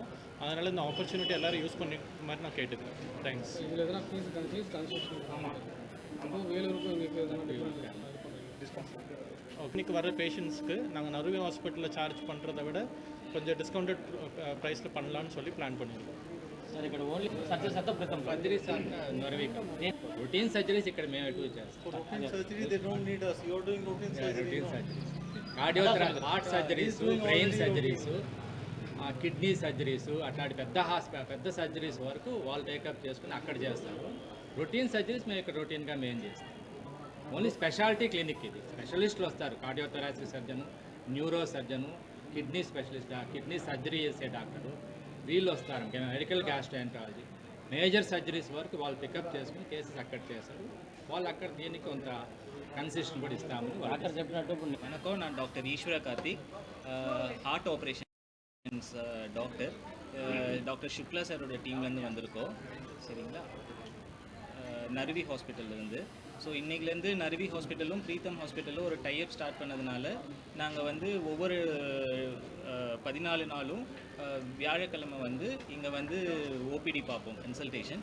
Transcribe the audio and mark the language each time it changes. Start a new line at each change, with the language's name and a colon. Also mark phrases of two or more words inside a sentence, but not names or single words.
Tamil: அதனால் இந்த ஆப்பர்ச்சுனிட்டி எல்லோரும் யூஸ் பண்ணி மாதிரி நான் கேட்டுக்கிறேன். தேங்க்ஸ். இதில் எதனா ஃபீஸ் கன்சல்டேஷன் ஆமாம். அப்போ வேலூருக்கு உங்களுக்கு எதனா இன்னைக்கு வர பேஷண்ட்ஸ்க்கு நாங்கள் நர்வி ஹாஸ்பிட்டலில் சார்ஜ் பண்ணுறதை விட கொஞ்சம்
English: discounted price
Tamil: பண்ணலான்னு சொல்லி பிளான் பண்ணியிருக்கோம்.
Telugu: సార్ ఇక్కడ
English: only surgeries
Telugu: అంతా ప్రతం సర్జరీస్ నర్వీ
English: routine surgeries
Telugu: ఇక్కడ మేము ఎటు చేస్తాం.
English: heart surgeries, brain surgeries, kidney surgeries
Telugu: అట్లాంటి పెద్ద సర్జరీస్ వరకు వాళ్ళు టేకప్ చేసుకుని అక్కడ చేస్తారు.
English: routine surgeries
Telugu: మేము ఇక్కడ రొటీన్గా మేము చేస్తాం.
English: only speciality clinic
Telugu: ఇది. స్పెషలిస్టులు వస్తారు,
English: cardiothoracic surgeon, neuro surgeon, kidney specialist, kidney surgery
Telugu: చేసే డాక్టరు వీళ్ళు వస్తారు.
English: medical gastroenterology, major surgeries
Telugu: వరకు వాళ్ళు పికప్ చేసుకుని కేసెస్ అక్కడ చేస్తారు. వాళ్ళు అక్కడ దీనికి కొంత కన్సెషన్ కూడా ఇస్తాము. డాక్టర్ చెప్పినట్టు
Tamil: வணக்கம், நான் டாக்டர் ஈஸ்வர கார்த்திக்,
English: heart operations doctor.
Tamil: டாக்டர் சுக்லா சாரோட டீம்லேருந்து வந்திருக்கோம். சரிங்களா, நர்வி ஹாஸ்பிட்டல்லேருந்து. ஸோ இன்றைக்கிலேருந்து நர்வி ஹாஸ்பிட்டலும் பிரீத்தம் ஹாஸ்பிட்டலும் ஒரு டைப் ஸ்டார்ட் பண்ணதுனால நாங்கள் வந்து ஒவ்வொரு 14 நாளும் வியாழக்கிழமை வந்து இங்கே வந்து ஓபிடி பார்ப்போம், கன்சல்டேஷன்.